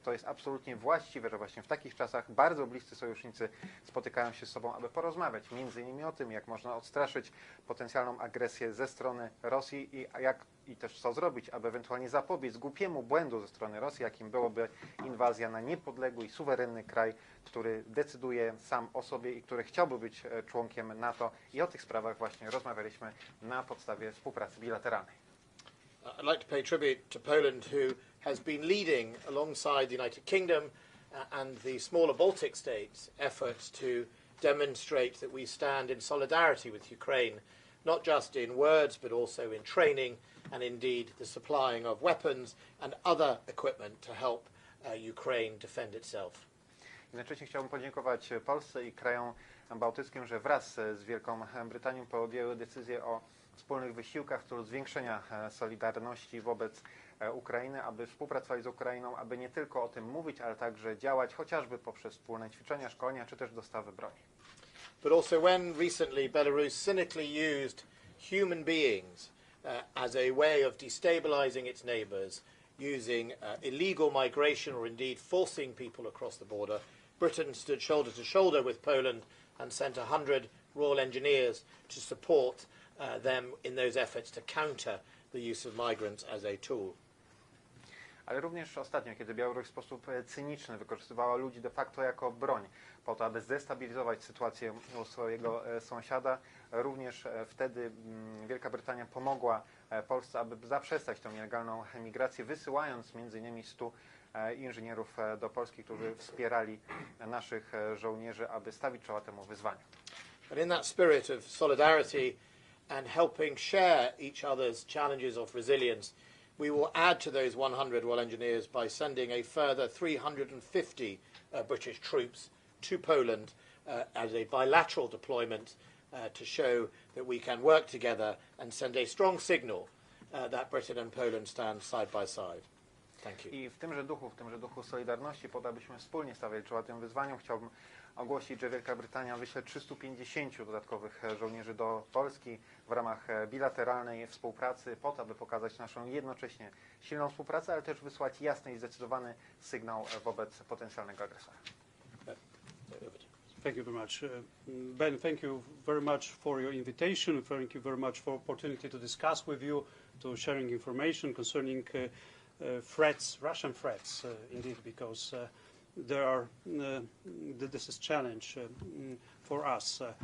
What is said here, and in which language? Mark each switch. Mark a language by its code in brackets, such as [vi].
[pl] To jest absolutnie właściwe, że właśnie w takich czasach bardzo bliscy sojusznicy spotykają się z sobą, aby porozmawiać między innymi o tym, jak można odstraszyć potencjalną agresję ze strony Rosji i też co zrobić, aby ewentualnie zapobiec głupiemu błędu ze strony Rosji, jakim byłoby inwazja na niepodległy i suwerenny kraj, który decyduje sam o sobie i który chciałby być członkiem NATO. I o tych sprawach właśnie rozmawialiśmy na podstawie współpracy bilateralnej. [en] I'd like to pay tribute to Poland, who has been leading alongside the United Kingdom and the smaller Baltic states' efforts to demonstrate that we stand in solidarity with Ukraine, not just in words but also in training and indeed the supplying of weapons and other equipment to help Ukraine defend itself. [pl] Jednocześnie chciałbym podziękować Polsce i krajom bałtyckim, że wraz z Wielką Brytanią podjęły decyzję o wspólnych wysiłkach w celu zwiększenia solidarności wobec Ukrainy, aby współpracować z Ukrainą, aby nie tylko o tym mówić, ale także działać, chociażby poprzez wspólne ćwiczenia, szkolenia, czy też dostawy broni. [en] But also when recently Belarus cynically used human beings as a way of destabilizing its neighbours, using illegal migration or indeed forcing people across the border, Britain stood shoulder to shoulder with Poland and sent 100 Royal Engineers to support them in those efforts to counter the use of migrants as a tool. [pl] Ale również ostatnio, kiedy Białoruś w sposób cyniczny wykorzystywała ludzi de facto jako broń po to, aby zdestabilizować sytuację u swojego sąsiada, również wtedy Wielka Brytania pomogła Polsce, aby zaprzestać tę nielegalną emigrację, wysyłając m.in. 100 inżynierów do Polski, którzy wspierali naszych żołnierzy, aby stawić czoła temu wyzwaniu. [en] But in that spirit of solidarity and helping share each other's challenges of resilience, we will add to those 100 Royal Engineers by sending a further 350 British troops to Poland as a bilateral deployment to show that we can work together and send a strong signal that Britain and Poland stand side by side. Thank you. [pl] I w tymże duchu solidarności, po to abyśmy wspólnie stawiali czoła tym wyzwaniom, chciałbym ogłosić, że Wielka Brytania wyśle 350 dodatkowych żołnierzy do Polski w ramach bilateralnej współpracy, po to, aby pokazać naszą jednocześnie silną współpracę, ale też wysłać jasny i zdecydowany sygnał wobec potencjalnego agresora. [en] Thank you very much. Ben, thank you very much for your invitation. Thank you very much for opportunity to discuss with you, to sharing information concerning threats, Russian threats, indeed, because there are this is challenge for us.